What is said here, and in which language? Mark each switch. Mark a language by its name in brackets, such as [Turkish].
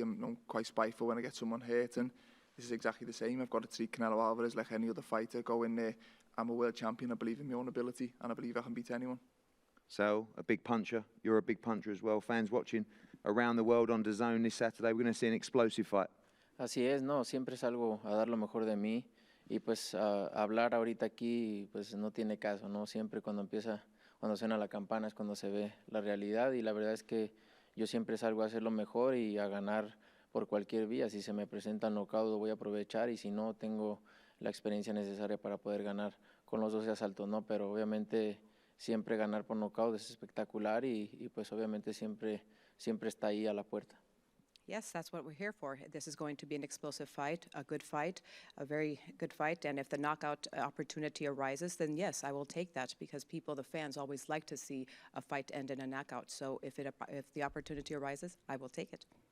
[English] I'm quite spiteful when I get someone hurt, and this is exactly the same. I've got to treat Canelo Alvarez like any other fighter. Go in there. I'm a world champion. I believe in my own ability, and I believe I can beat anyone. So, a big puncher. You're a big puncher as well. Fans watching around the world on DAZN this Saturday, we're going to see an explosive fight. [Spanish] Así es, no, siempre salgo a dar lo mejor de mí y pues hablar ahorita aquí pues no tiene caso, ¿no? Siempre cuando suena la campana es cuando se ve la realidad y la verdad es que yo siempre salgo a hacer lo mejor y a ganar por cualquier vía. Si se me presenta el knockout lo voy a aprovechar y si no tengo la experiencia necesaria para poder ganar con los 12 asaltos, ¿no? Pero obviamente siempre ganar por knockout es espectacular y pues obviamente siempre está ahí a la puerta. [English] Yes, that's what we're here for. This is going to be an explosive fight, a good fight, a very good fight. And if the knockout opportunity arises, then yes, I will take that because the fans always like to see a fight end in a knockout. So if the opportunity arises, I will take it.